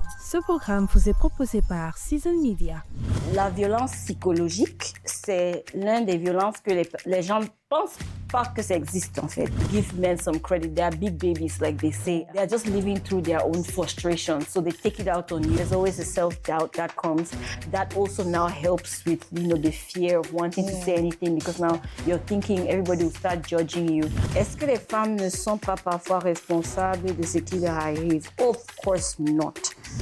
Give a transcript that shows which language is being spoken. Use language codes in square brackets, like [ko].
[fr] Ce programme vous est proposé par Season Media. La violence psychologique, c'est l'une des violences que les gens pensent pas que ça existe en fait. [en] Give men some credit. They are big babies, like they say. They are just living through their own frustration, so they take it out on you. There's always a self-doubt that comes. That also now helps with, the fear of wanting to say anything because now you're thinking everybody will start judging you. [fr] Est-ce que les femmes ne sont pas parfois responsables de ce qui leur arrive? [en] Of course not.